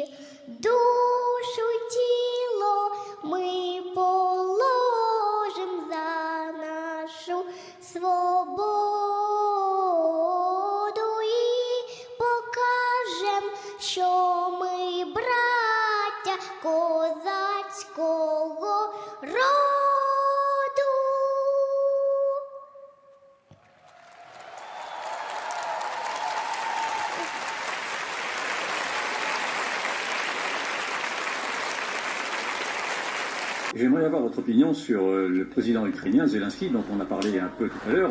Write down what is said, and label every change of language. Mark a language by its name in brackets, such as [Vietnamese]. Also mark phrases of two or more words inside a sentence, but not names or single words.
[Ukrainian] Душу й тіло ми положим за нашу свободу і покажем, що ми браття козацького роду. [French] J'aimerais avoir votre opinion sur le président ukrainien, Zelensky, dont on a parlé un peu tout à l'heure.